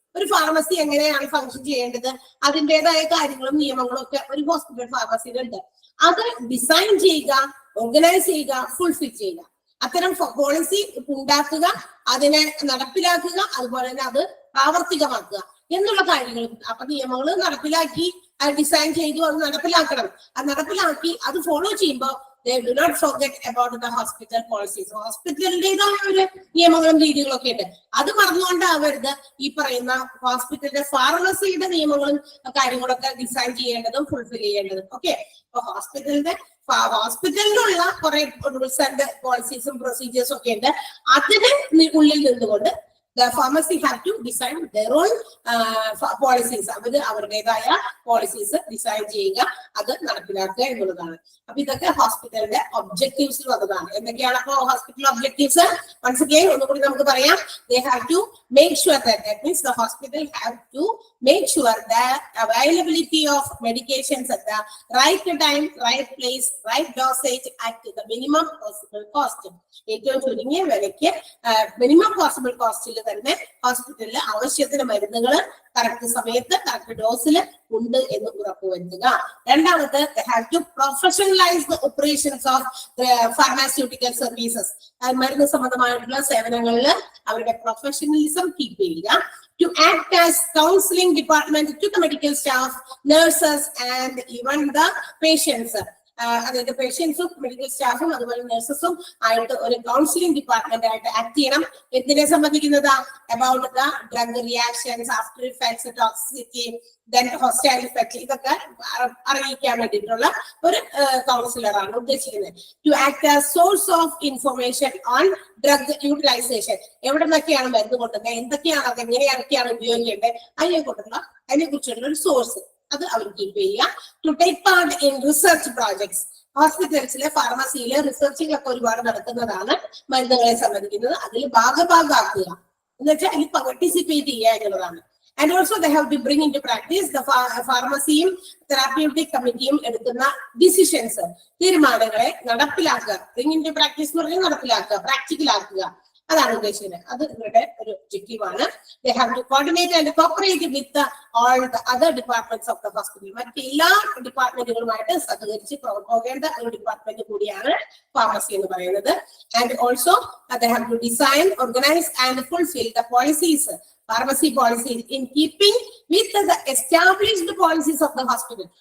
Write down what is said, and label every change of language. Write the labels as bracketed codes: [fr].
[ml] ഒരു ഫാർമസി എങ്ങനെയാണ് ഫംഗ്ഷൻ ചെയ്യേണ്ടത്, അതിൻ്റെതായ കാര്യങ്ങളും നിയമങ്ങളും ഒക്കെ ഒരു ഹോസ്പിറ്റൽ ഫാർമസിയിലുണ്ട്. അത് ഡിസൈൻ ചെയ്യുക, ഓർഗനൈസ് ചെയ്യുക, ഫുൾഫിൽ ചെയ്യുക, അത്തരം പോളിസി ഉണ്ടാക്കുക, അതിനെ നടപ്പിലാക്കുക, അതുപോലെ തന്നെ അത് പ്രാവർത്തികമാക്കുക എന്നുള്ള കാര്യങ്ങൾ. അപ്പൊ നിയമങ്ങൾ നടപ്പിലാക്കി, അത് ഡിസൈൻ ചെയ്തു, അത് നടപ്പിലാക്കണം. അത് നടപ്പിലാക്കി അത് ഫോളോ ചെയ്യുമ്പോൾ [en] they do not forget about the hospital policies. [ml] ഹോസ്പിറ്റലിൻ്റെതായ ഒരു നിയമങ്ങളും രീതികളൊക്കെ ഉണ്ട്, അത് മറന്നുകൊണ്ടാവരുത് ഈ പറയുന്ന ഹോസ്പിറ്റലിന്റെ ഫാർമസിയുടെ നിയമങ്ങളും കാര്യങ്ങളൊക്കെ ഡിസൈൻ ചെയ്യേണ്ടതും ഫുൾഫിൽ ചെയ്യേണ്ടതും. ഓക്കെ, അപ്പൊ ഹോസ്പിറ്റലിനുള്ള കുറെ റൂൾസ് ആൻഡ് പോളിസീസും പ്രൊസീജിയേഴ്സും ഒക്കെ ഉണ്ട്. അതിന് ഉള്ളിൽ നിന്നുകൊണ്ട് [en] the pharmacy have to design their own policies. [ml] അവരുടേതായ പോളിസീസ് ഡിസൈൻ ചെയ്യുക, അത് നടപ്പിലാക്കുക എന്നുള്ളതാണ്. അപ്പൊ ഇതൊക്കെ ഹോസ്പിറ്റലിന്റെ ഒബ്ജക്റ്റീവ്സിൽ വന്നതാണ്. എന്തൊക്കെയാണ് അപ്പൊ ഹോസ്പിറ്റൽ ഒബ്ജക്റ്റീവ്സ്? [en] once again [ml] ഒന്നുകൂടി നമുക്ക് പറയാം. [en] They have to make sure that means the hospital have to make sure the availability of medications at the right time, right place, right dosage at the minimum possible cost. [ml] ഏറ്റവും ചുരുങ്ങിയ വിലയ്ക്ക് minimum possible കോസ്റ്റിൽ തന്നെ ഹോസ്പിറ്റലിൽ ആവശ്യത്തിന് മരുന്നുകൾ correct സമയത്ത് correct ഡോസിൽ ഉണ്ട് എന്ന് ഉറപ്പുവരുത്തുക. രണ്ടാമത് [en] they have to professionalize the operations of pharmaceutical services. [ml] മരുന്ന് സംബന്ധമായിട്ടുള്ള സേവനങ്ങളിൽ അവരുടെ പ്രൊഫഷണലിസം കീപ്പ് ചെയ്യുക. [en] To act as counseling department to the medical staff, nurses and even the patients. [ml] അതായത് പേഷ്യൻസും മെഡിക്കൽ സ്റ്റാഫും അതുപോലെ നഴ്സസും ആയിട്ട് ഒരു കൗൺസിലിംഗ് ഡിപ്പാർട്ട്മെന്റ് ആയിട്ട് ആക്ട് ചെയ്യണം. എന്തിനെ സംബന്ധിക്കുന്നത്? [en] about the drug reactions, after effects, toxicity, then hostile effect, [ml] ഇതൊക്കെ അറിയിക്കാൻ വേണ്ടിയിട്ടുള്ള ഒരു കൗൺസിലറാണ് ഉദ്ദേശിക്കുന്നത്. [en] To act as source of information on drug utilization. [ml] എവിടെ നിന്നൊക്കെയാണ് മരുന്ന് കൊണ്ടുവന്നത്, എന്തൊക്കെയാണ്, അത് എങ്ങനെയൊക്കെയാണ് ഉപയോഗിക്കേണ്ടത്, അതിനെ കുറിച്ചുള്ള ഒരു സോഴ്സ് അത് അവർ കീപ്പ് ചെയ്യുക. [en] To take part in research projects. [ml] ഹോസ്പിറ്റൽസിലെ ഫാർമസിയിലെ researching ഒക്കെ ഒരുപാട് നടക്കുന്നതാണ് മരുന്നുകളെ സംബന്ധിക്കുന്നത്. അതിൽ ഭാഗമാക്കുക എന്ന് വെച്ചാൽ അതിൽ പാർട്ടിസിപ്പേറ്റ് ചെയ്യുക എന്നുള്ളതാണ്. [en] And also they have to bring into practice the [ml] ഫാർമസിയും therapeutic കമ്മിറ്റിയും എടുക്കുന്ന ഡിസിഷൻസ്, തീരുമാനങ്ങളെ നടപ്പിലാക്കുക. [en] bring in to practice [ml] എന്ന് പറഞ്ഞാൽ നടപ്പിലാക്കുക, പ്രാക്ടിക്കൽ ആക്കുക, അതാണ് ഉദ്ദേശിക്കുന്നത്. അത് ഇവരുടെ ഒരു ഒബ്ജക്റ്റീവ് ആണ്. [en] They have to coordinate and cooperate with all the other departments of the hospital. [ml] മറ്റെല്ലാ ഡിപ്പാർട്ട്മെന്റുകളുമായിട്ട് സഹകരിച്ച് പോകേണ്ട ഒരു ഡിപ്പാർട്ട്മെന്റ് കൂടിയാണ് ഫാർമസി എന്ന് പറയുന്നത്. [en] And also they have to design, organize and fulfill the policies, pharmacy policies in keeping with the established policies of the hospital.